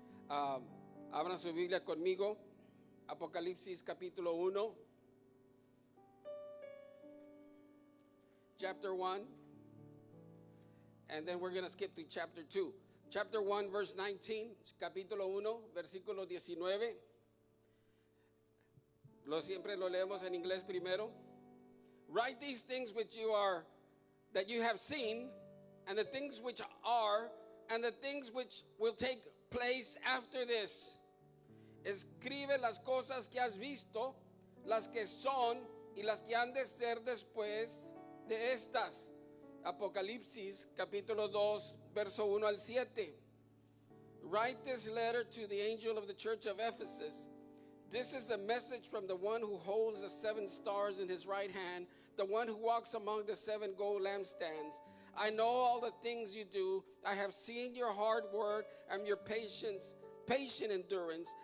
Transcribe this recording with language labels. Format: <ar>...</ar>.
<es>Abran su Biblia conmigo, Apocalipsis capítulo 1,</es> <en>chapter 1, and then we're going to skip to chapter 2. Chapter 1, verse 19,</en> <es>capítulo 1, versículo 19. Siempre lo leemos en inglés primero.</es> <en>Write these things that you have seen, and the things which are, and the things which will take place after this.</en> <es>Escribe las cosas que has visto, las que son y las que han de ser después de estas. Apocalipsis capítulo 2, verso 1 al 7.</es> <en>Write this letter to the angel of the church of Ephesus. This is the message from the one who holds the 7 stars in his right hand, the one who walks among the 7 gold lampstands. I know all the things you do. I have seen your hard work and your patient endurance.</en>